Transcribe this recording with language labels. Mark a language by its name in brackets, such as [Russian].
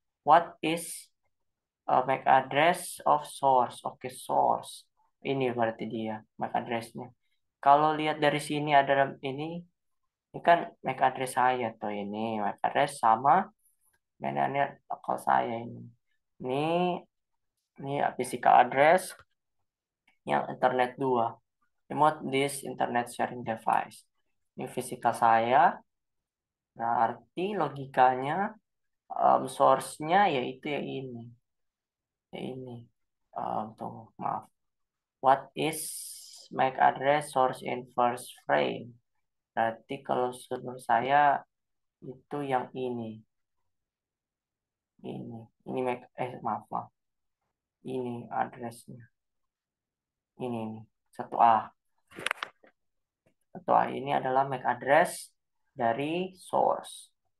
[English] What is MAC address of source? [Indonesian] Oke, source. Ini berarti dia MAC addressnya. Kalau lihat dari sini ada ini kan MAC address saya tuh ini MAC address sama ini lokal saya ini. Ini physical address yang internet 2. Remote disk internet sharing device. Ini physical saya. Berarti logikanya source-nya yaitu yang ini. Yang ini. Tunggu, maaf. [English] What is MAC address source in first frame? [Indonesian] Berarti kalau menurut saya itu yang ini. Ini. Ini MAC, maaf, maaf. Ini addressnya. Ini. 1A. 1A ini adalah MAC address dari source.